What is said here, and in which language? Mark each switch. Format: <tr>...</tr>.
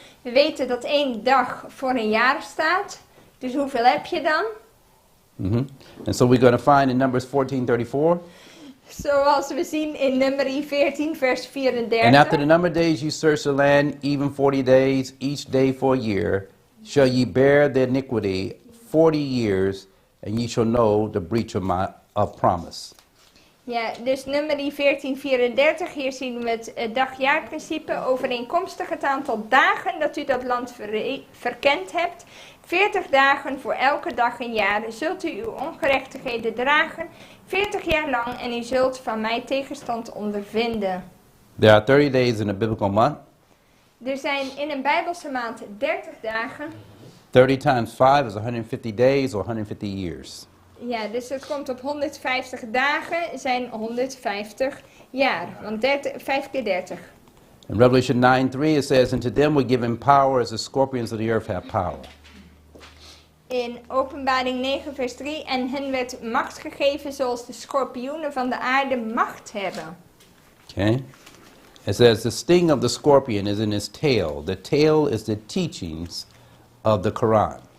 <nl>We weten dat 1 dag voor een jaar staat. Dus hoeveel heb je dan?</nl> <en>And so we're going to find in Numbers 14:34.</en> <nl>Zoals we zien in Numeri 14, vers 34.</nl> <en>And after the number of days you search the land, even 40 days, each day for a year, shall ye bear the iniquity 40 years, and ye shall know the breach of promise.</en> <nl>Ja, dus Numeri 14, 34, hier zien we het dag-jaarprincipe, overeenkomstig het aantal dagen dat u dat land verkend hebt. 40 dagen voor elke dag een jaar zult u uw ongerechtigheden dragen, 40 jaar lang, en u zult van mij tegenstand ondervinden.</nl> <en>There are 30 days in a biblical month.</en> <nl>Er zijn in een Bijbelse maand 30 dagen.</nl> <en>30 times 5 is 150 days or 150 years.</en> <nl>Ja, dus het komt op 150 dagen, zijn 150 jaar. Want 5 keer 30.</nl> <en>In Revelation 9:3 it says, and to them were given power as the scorpions of the earth have power.</en> <nl>In Openbaring 9 vers 3, en hen werd macht gegeven zoals de schorpioenen van de aarde macht hebben.</nl> <en>Okay? It says, the sting of the scorpion is in his tail. The tail is the teachings of the Quran.</en>